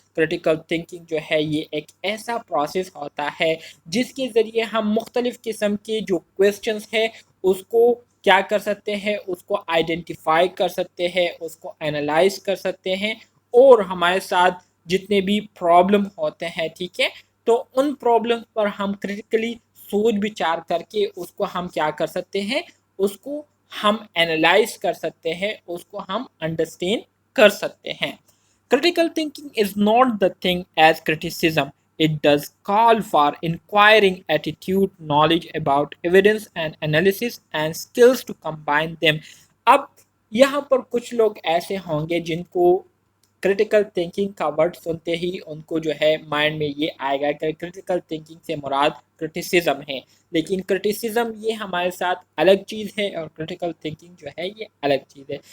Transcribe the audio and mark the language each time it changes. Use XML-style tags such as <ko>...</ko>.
<ur>Critical thinking جو ہے یہ ایک ایسا پروسیس ہوتا ہے جس کے ذریعے ہم مختلف قسم کے جو questions ہے اس کو کیا کر سکتے ہیں, اس کو آئیڈینٹیفائی کر سکتے ہیں, اس کو انالائز کر سکتے ہیں, اور ہمارے ساتھ جتنے بھی پرابلم ہوتے ہیں ٹھیک ہے تو ان پرابلم پر ہم کریٹیکلی سوچ بچار کر کے اس کو ہم کیا کر سکتے ہیں, اس کو ہم اینالائز کر سکتے ہیں, اس کو ہم انڈرسٹینڈ کر سکتے ہیں.</ur> <en>Critical thinking is not the thing as criticism. It does call for inquiring attitude, knowledge about evidence and analysis and skills to combine them.</en> <ur>اب یہاں پر کچھ لوگ ایسے ہوں گے جن کو کرٹیکل تھنکنگ کا ورڈ سنتے ہی ان کو جو ہے مائنڈ میں یہ آئے گا کہ کرٹیکل تھنکنگ سے مراد کرٹیسزم ہے, لیکن کرٹیسزم یہ ہمارے ساتھ الگ چیز ہے اور کرٹیکل تھنکنگ جو ہے یہ الگ چیز ہے.</ur>